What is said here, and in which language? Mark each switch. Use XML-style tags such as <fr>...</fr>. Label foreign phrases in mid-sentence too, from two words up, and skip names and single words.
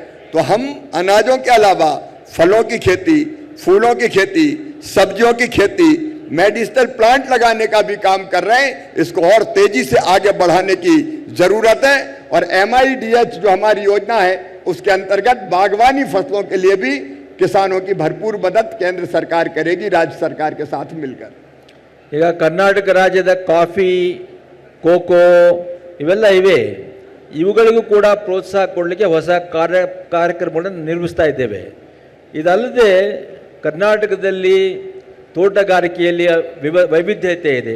<hi>तो हम अनाजों के अलावा फलों की खेती, फूलों की खेती, सब्जियों की खेती,</hi> <en>medicinal plant</en> <hi>लगाने का भी काम कर रहे हैं। इसको और तेजी से आगे बढ़ाने की जरूरत है और MIDH जो हमारी योजना है उसके अंतर्गत बागवानी फसलों के लिए भी किसानों की भरपूर मदद केंद्र सरकार करेगी राज्य सरकार के साथ मिलकर।</hi> <kn>ಈಗ ಕರ್ನಾಟಕ ರಾಜ್ಯದ ಕಾಫಿ, ಕೋಕೋ ಇವೆಲ್ಲ ಇವೆ, ಇವುಗಳಿಗೂ ಕೂಡ ಪ್ರೋತ್ಸಾಹ ಕೊಡಲಿಕ್ಕೆ ಹೊಸ ಕಾರ್ಯಕ್ರಮಗಳನ್ನು ನಿರ್ಮಿಸ್ತಾ ಇದ್ದೇವೆ. ಇದಲ್ಲದೆ ಕರ್ನಾಟಕದಲ್ಲಿ ತೋಟಗಾರಿಕೆಯಲ್ಲಿ ವೈವಿಧ್ಯತೆ ಇದೆ.</kn>